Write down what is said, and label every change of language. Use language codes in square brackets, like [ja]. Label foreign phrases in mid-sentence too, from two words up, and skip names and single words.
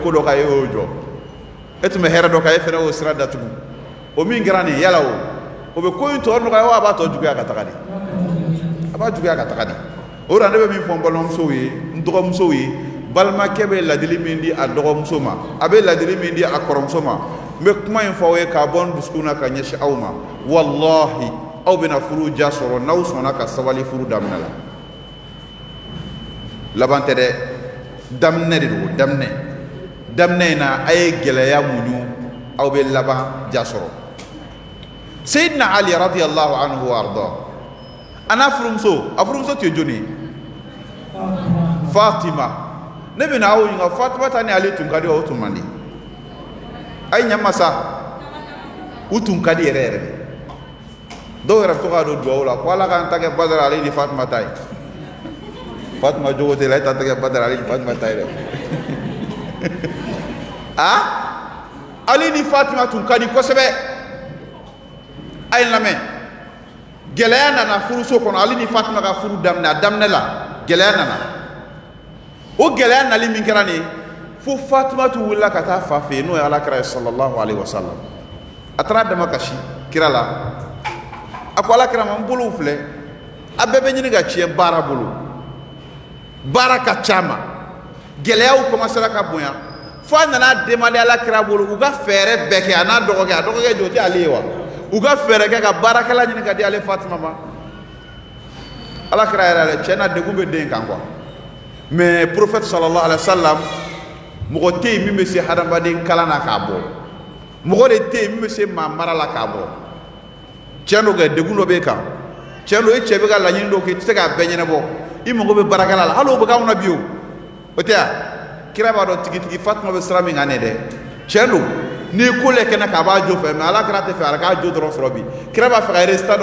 [bm] ko dɔ kan e y'o jɔ e tun bɛ hɛrɛ dɔ kan e fana y'o sira datugu o min kɛra nin yala o bɛ ko in tɔ nɔgɔya wa a b'a tɔ juguya ka taga de a b'a juguya ka taga de o la ne bɛ min fɔ n balimamusow ye n dɔgɔmusow ye balimakɛ bɛ ladili min di a dɔgɔmuso ma a bɛ ladili min di a kɔrɔmuso ma n bɛ kuma in fɔ aw ye k'a bɔ n dusukun na ka ɲɛsin aw ma walahi aw bɛna furu ja sɔrɔ n'aw sɔnna ka sabali furu daminɛ la laban tɛ dɛ daminɛ de don daminɛ in na a ye gɛlɛya muɲu aw bɛ laban ja sɔrɔ Sayyidina Ali [ar] رضي الله عنه وأرضاه [bm] a n'a furumuso tun ye jɔnni ye Fatima ne bɛna aw ɲininka Fatima ta ni Ali tun ka di wa o tun man di a ye ɲɛ sa u tun ka di yɛrɛ yɛrɛ de dɔw yɛrɛ bɛ to k'a don duwawu la ko Ala k'an ta kɛ Badara ale ni Fatima ta ye Fatima jogo tɛ la e ta tɛ kɛ Badara ale ni Fatima ta ye dɛ Ali ni Fatima tun ka di kosɛbɛ a ye n lamɛn gɛlɛya nana furuso kɔnɔ Ali ni Fatima ka furu daminɛ a daminɛ la gɛlɛya nana o gɛlɛya nali min kɛra nin fo Fatima tun wulila ka taa fa fɛ yen n'o ye Alakira ye [ar] صلى الله عليه وسلم [bm] a taara dama kasi kira la a ko Alakira ma n bolow filɛ a bɛɛ bɛ ɲini ka tiɲɛ baara bolo baara ka ca ma gɛlɛyaw commencera ka bonya fo a nana demander Alakira bolo u ka fɛɛrɛ bɛɛ kɛ a n'a dɔgɔkɛ jo tɛ ale ye wa u ka fɛɛrɛ kɛ ka baarakɛla ɲini ka di ale Fatima ma Alakira yɛrɛ cɛ na degun bɛ den kan [fr] quoi mais prophète [ar] صلى الله عليه وسلم [bm] mɔgɔ tɛ yen min bɛ se hadamaden kalan na k'a bɔ mɔgɔ de tɛ yen min bɛ se maa mara la k'a bɔ cɛn do kɛ degun dɔ b'e kan cɛn do e cɛ bɛ ka laɲini dɔw kɛ i tɛ se k'a bɛɛ ɲɛnabɔ i mago bɛ baarakɛla la hali o bɛ k'anw na bi o tɛ wa kira b'a dɔn tigitigi Fatima bɛ sira min kan ne dɛ cɛn do n'i ko le kɛnɛ k'a b'a jo fɛ mais Alakira tɛ fɛ a k'a jo dɔrɔn sɔrɔ bi kira b'a fɛ ka résultat dɔ